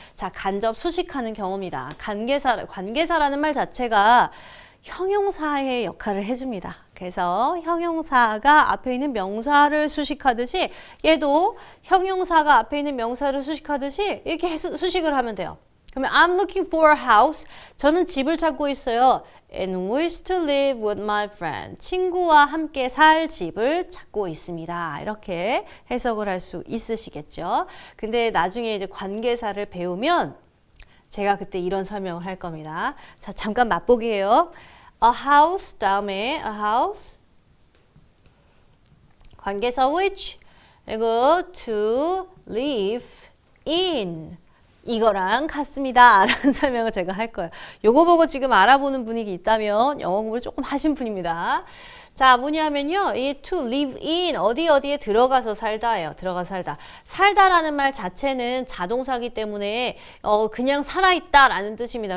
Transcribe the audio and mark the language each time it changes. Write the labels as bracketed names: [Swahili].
[Korean] 자, 간접 수식하는 경우입니다. 관계사라는 말 자체가 형용사의 역할을 해줍니다. 그래서 형용사가 앞에 있는 명사를 수식하듯이 얘도 형용사가 앞에 있는 명사를 수식하듯이 이렇게 수식을 하면 돼요. [English] 그러면 I'm looking for a house. [Korean] 저는 집을 찾고 있어요. [English] And wish to live with my friend. [Korean] 친구와 함께 살 집을 찾고 있습니다. 이렇게 해석을 할 수 있으시겠죠. 근데 나중에 이제 관계사를 배우면 제가 그때 이런 설명을 할 겁니다. 자, 잠깐 맛보기예요. [English] A house [Korean] 다음에 [English] a house 관계사 which 그리고 to live in [Korean] 이거랑 같습니다. 라는 설명을 제가 할 거예요. 요거 보고 지금 알아보는 분위기 있다면 영어 공부를 조금 하신 분입니다. 자, 뭐냐면요. 이 [English] to live in [Korean] 어디에 들어가서 살다예요. 들어가서 살다. 살다라는 말 자체는 자동사기 때문에 그냥 살아있다라는 뜻입니다.